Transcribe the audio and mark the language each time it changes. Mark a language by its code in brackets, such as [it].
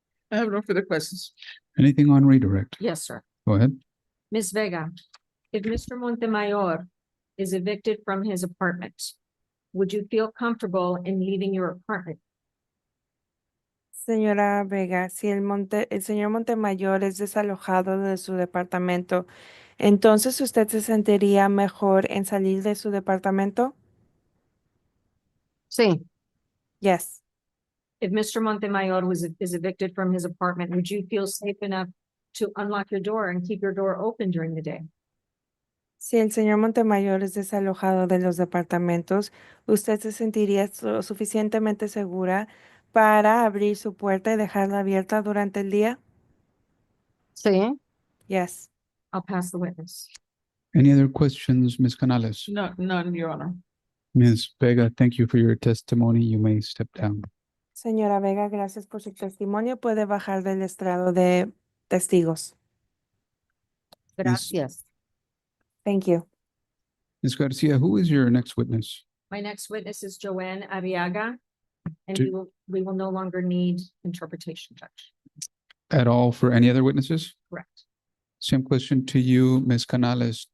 [en] I have no further questions. Anything on redirect? Yes, sir. Go ahead. Ms. Vega, if Mr. Montemayor is evicted from his apartment, would you feel comfortable in leaving your apartment? [es] Señora Vega, si el señor Montemayor es desalojado de su departamento, entonces usted se sentiría mejor en salir de su departamento? Sí, [en] Yes. If Mr. Montemayor is evicted from his apartment, would you feel safe enough to unlock your door and keep your door open during the day? [es] Si el señor Montemayor es desalojado de los departamentos, ¿usted se sentiría lo suficientemente segura para abrir su puerta y dejarla abierta durante el día? sí. [en] Yes. I'll pass the witness. Any other questions, Ms. Canales? No, none, Your Honor. Ms. Vega, thank you for your testimony. You may step down. [es] Señora Vega, gracias por su testimonio. Puede bajar del estrado de testigos. Gracias. [en] Thank you. Ms. Garcia, who is your next witness? My next witness is Joanne Arriaga, and Do- we will no longer need interpretation, Judge. At all for any other witnesses? Correct. Same question to you, Ms. Canales.